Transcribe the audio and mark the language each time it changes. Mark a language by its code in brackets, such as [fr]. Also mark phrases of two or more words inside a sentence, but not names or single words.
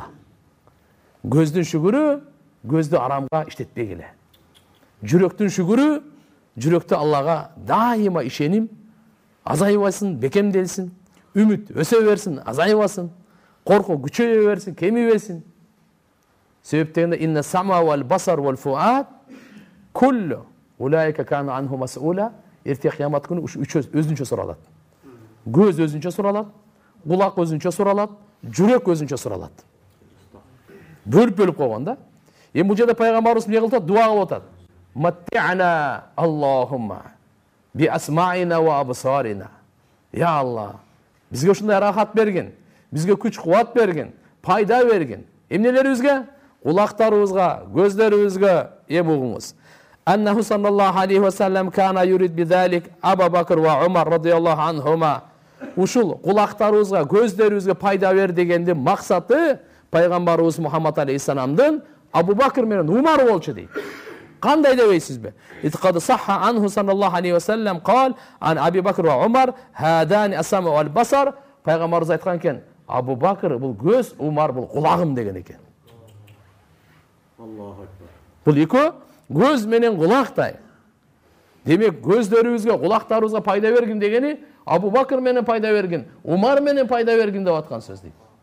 [ky] Көздүн шүгүрү көздү арамга иштетпегиле. Жүрөктүн шүгүрү жүрөктө Аллага дайыма ишеним азайбасын, бекемделсин, үмүт өсө берсин, азайбасын, корку күчөйө берсин, кемибесин. [ar] Себеп дегенде إن السمع والبصر والفؤاد كل أولئك كان عنه مسؤولا. [ky] Эрте кыямат күнү ушу үч өзүнчө суралат. Көз өзүнчө суралат, кулак өзүнчө суралат, жүрөк өзүнчө суралат. Бөлүп койгон да. Эми бул жерде пайгамбарыбыз эмне кылып атат? [ar] Дуа кылып атат. متعنا اللهم بأسماعنا وأبصارنا. يا الله, [ky] бизге ушундай рахат бергин, бизге күч кубат бергин, пайда бергин. Эмнелерибизге? Кулактарыбызга, көздөрүбүзгө эм угуңуз. [ar] أنه صلى الله عليه وسلم كان يريد بذلك أبا بكر وعمر رضي الله عنهما. [ky] Ушул кулактарыбызга, көздөрүбүзгө пайда бер дегендин максаты пайгамбарыбыз Мухаммад алейхиссаламдын Абу Бакр менен Умар болчу дейт. Кандай дебейсизби? [ar] وقد صح عنه صلى الله عليه وسلم قال عن أبي بكر وعمر هذان السمع والبصر. [ky] Пайгамбарыбыз айткан экен, Абу Бакр бул көз, Умар бул кулагым деген экен. [ar] الله أكبر. [ky] Бул экөө көз менен кулактай. Демек көздөрүбүзгө, кулактарыбызга пайда бергин дегени Абу Бакр менен пайда бергин, Умар менен пайда бергин деп аткан сөз дейт.